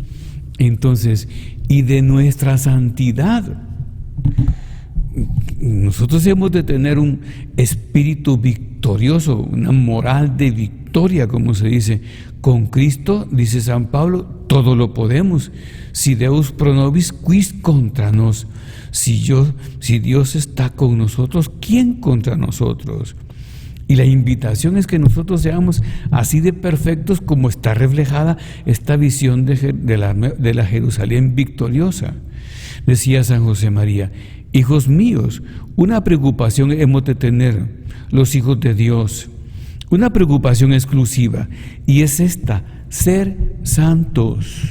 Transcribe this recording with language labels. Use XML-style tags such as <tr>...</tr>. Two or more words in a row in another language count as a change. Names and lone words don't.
<es>Entonces, y de nuestra santidad. nosotros hemos de tener un espíritu victorioso, una moral de victoria, como se dice. Con Cristo, dice San Pablo, todo lo podemos.</es> <la>Si Deus pro nobis, quis contra nos.</la> <es>Si Dios está con nosotros, ¿quién contra nosotros? Y la invitación es que nosotros seamos así de perfectos como está reflejada esta visión de la Jerusalén victoriosa. Decía San José María: hijos míos, una preocupación hemos de tener los hijos de Dios, una preocupación exclusiva, y es esta: ser santos.</es>